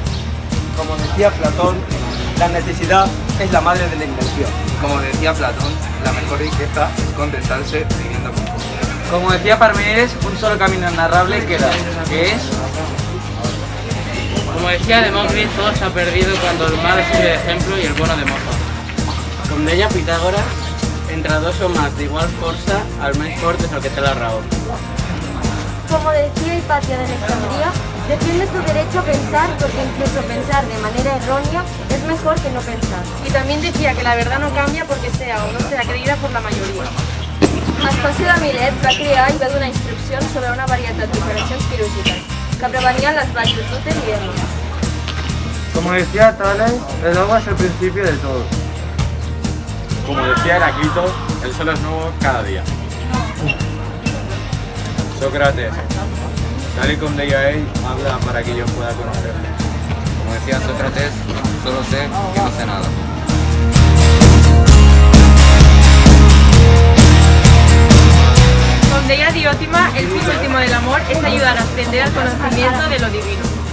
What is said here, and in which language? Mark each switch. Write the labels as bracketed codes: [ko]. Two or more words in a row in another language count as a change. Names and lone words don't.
[es] Como decía Platón, la necesidad es la madre de la invención. Como decía Platón, la mejor riqueza es contentarse viviendo con poco. Como decía Parménides, un solo camino narrable queda, que es... Como decía Demócrito, todo se ha perdido cuando el mal sirve de ejemplo y el bueno de mozo. [ca] Com deia Pitágoras, entre dos o más de igual força, el més fort és el que té la raó. [es] Como decía Hipatia de Alejandría, defiende tu derecho a pensar porque incluso pensar de manera errónea es mejor que no pensar. Y también decía que la verdad no cambia porque sea o no sea creída por la mayoría. [ca] Espasi de Milet va crear i va donar instruccions sobre una varietat d'operacions quirúrgiques que prevenien les baixes d'úter i hèrnies. [es] Como decía Tales, el agua es el principio de todo. Como decía Heráclito, el sol es nuevo cada día. [ca] Sócrates, [es] tal y como [ca] deia ell, [es] habla para que yo pueda conocerle. Como decía Sócrates, solo sé que no sé nada. Como deia Diótima, el fin último del amor es ayudar a ascender al conocimiento de lo divino.